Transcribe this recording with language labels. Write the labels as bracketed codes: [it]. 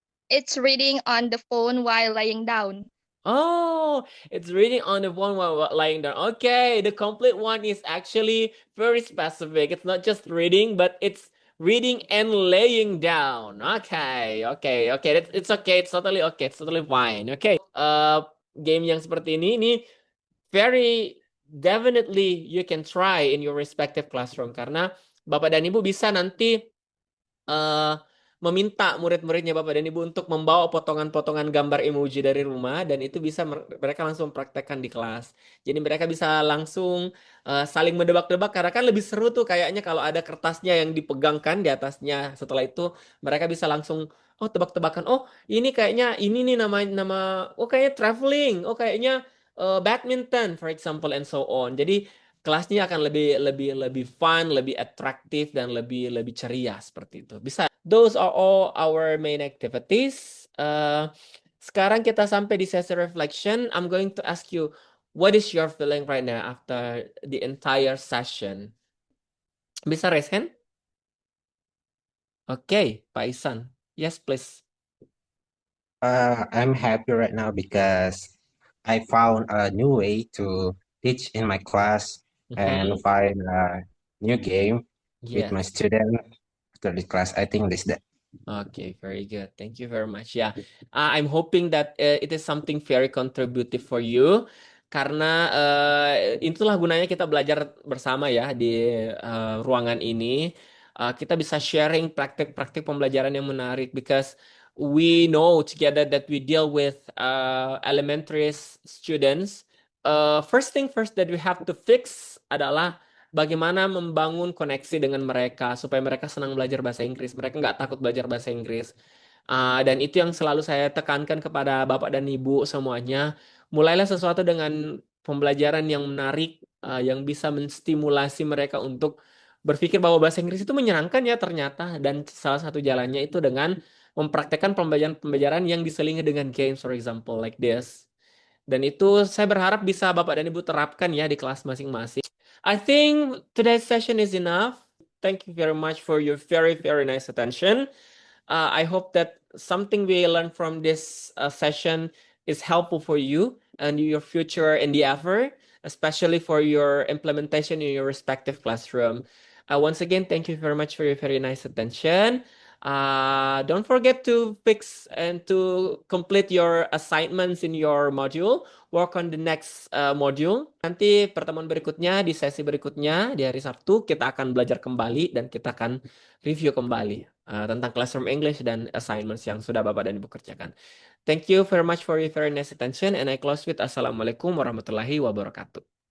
[en] it's reading on the phone while lying down. Oh, it's reading on the phone while lying down. Okay, the complete one is actually very specific. It's not just reading, but it's reading and laying down. Okay. It's okay. It's totally okay. It's totally fine. Okay. [id] Game yang seperti ini [en] very definitely you can try in your respective classroom [id] karena Bapak dan Ibu bisa nanti meminta murid-muridnya Bapak dan Ibu untuk membawa potongan-potongan gambar emoji dari rumah dan itu bisa mereka langsung praktekkan di kelas. Jadi mereka bisa langsung saling mendebak-debak karena kan lebih seru tuh kayaknya kalau ada kertasnya yang dipegangkan di atasnya. Setelah itu mereka bisa langsung tebak-tebakan. Oh, ini kayaknya ini nih nama kayaknya traveling. [en] Oh, [id] kayaknya [en] badminton for example and so on. [id] Jadi kelasnya akan lebih fun, lebih atraktif dan lebih ceria seperti itu. Bisa. [en] Those are all our main activities. [id] Sekarang kita sampai di sesi [en] reflection. I'm going to ask you, what is your feeling right now after the entire session? [id] Bisa [en] raise hand? Okay, Pak Isan. Yes, please. I'm happy right now because I found a new way to teach in my class and find a new game with my Yes. student after the class. I think this that. Okay, very good. Thank you very much. Yeah, I'm hoping that it is something very contributive for you. [id] Karena itulah gunanya kita belajar bersama ya di ruangan ini. Kita bisa sharing praktik-praktik pembelajaran yang menarik [en] because we know together that we deal with elementary students. First thing first that we have to fix [id] adalah bagaimana membangun koneksi dengan mereka supaya mereka senang belajar bahasa Inggris. Mereka nggak takut belajar bahasa Inggris. Dan itu yang selalu saya tekankan kepada Bapak dan Ibu semuanya. Mulailah sesuatu dengan pembelajaran yang menarik, yang bisa menstimulasi mereka untuk berpikir bahwa bahasa Inggris itu menyenangkan ya ternyata. Dan salah satu jalannya itu dengan mempraktekkan pembelajaran yang diselingi dengan games, [en] for example, like this. [id] Dan itu saya berharap bisa Bapak dan Ibu terapkan ya di kelas masing-masing. [en] I think today's session is enough. Thank you very much for your very, very nice attention. I hope that something we learned from this session is helpful for you and your future endeavor, especially for your implementation in your respective classroom. Once again, thank you very much for your very nice attention. Don't forget to fix and to complete your assignments in your module. Work on the next module. [id] Nanti pertemuan berikutnya, di sesi berikutnya, di hari Sabtu, kita akan belajar kembali dan kita akan review kembali tentang Classroom English dan assignments yang sudah Bapak dan Ibu kerjakan. [en] Thank you very much for your very nice attention and I close with [ar] Assalamualaikum warahmatullahi wabarakatuh.